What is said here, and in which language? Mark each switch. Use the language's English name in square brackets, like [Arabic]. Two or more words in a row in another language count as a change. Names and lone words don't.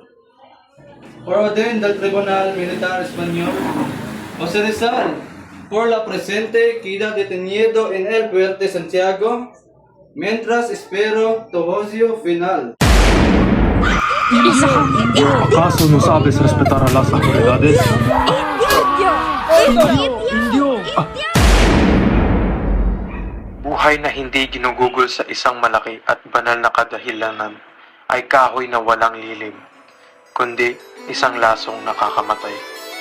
[Spanish] Por orden del Tribunal Militar Español, José Rizal, por la presente, queda detenido en el puerto de Santiago, mientras espero tu juicio final. ¿Acaso no sabes respetar a las autoridades? Indio! [Filipino] buhay na hindi ginugugol sa isang malaki at banal na kadahilanan ay kahoy na walang lilim, kundi isang lasong nakakamatay.